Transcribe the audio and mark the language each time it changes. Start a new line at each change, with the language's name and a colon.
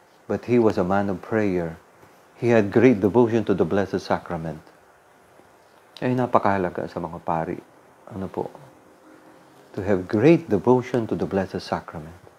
English: But he was a man of prayer. He had great devotion to the Blessed Sacrament.
Filipino: Ay napakahalaga sa mga pari. Ano po?
English: To have great devotion to the Blessed Sacrament.